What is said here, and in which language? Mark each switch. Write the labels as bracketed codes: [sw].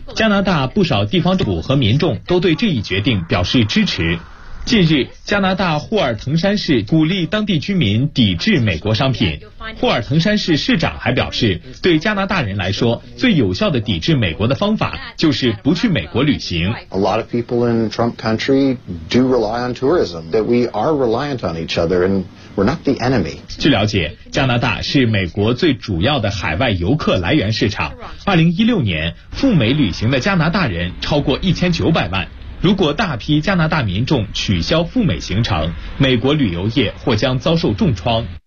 [zh] 加拿大不少地方政府和民众都对这一决定表示支持。近日，加拿大霍尔滕山市鼓励当地居民抵制美国商品。霍尔滕山市市长还表示，对加拿大人来说，最有效的抵制美国的方法就是不去美国旅行。 [en] A lot of people in Trump country do rely on tourism, that we are reliant on each other and we're not the enemy. [zh] 据了解，加拿大是美国最主要的海外游客来源市场。 2016年，赴美旅行的加拿大人超过1900万。如果大批加拿大民众取消赴美行程，美国旅游业或将遭受重创。